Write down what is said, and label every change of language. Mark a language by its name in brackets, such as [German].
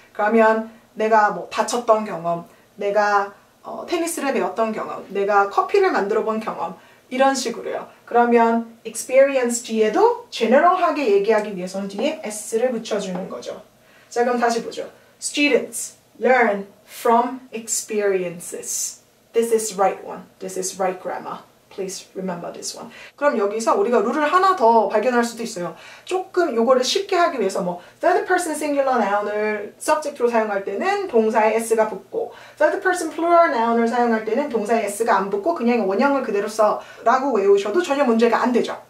[Korean] 그러면 내가 뭐 다쳤던 경험, 내가 테니스를 배웠던 경험, 내가 커피를 만들어 본 경험, 이런 식으로요. 그러면 experience 뒤에도 general하게 얘기하기 위해서는 뒤에 s를 붙여주는 거죠. 자, 그럼 다시 보죠. [English] Students learn from experiences. This is right one. This is right grammar. Please remember this one. [Korean] 그럼 여기서 우리가 룰을 하나 더 발견할 수도 있어요. 조금 요거를 쉽게 하기 위해서 뭐 third person singular noun을 subject로 사용할 때는 동사에 s가 붙고 third person plural noun을 사용할 때는 동사에 s가 안 붙고 그냥 원형을 그대로 써라고 외우셔도 전혀 문제가 안 되죠.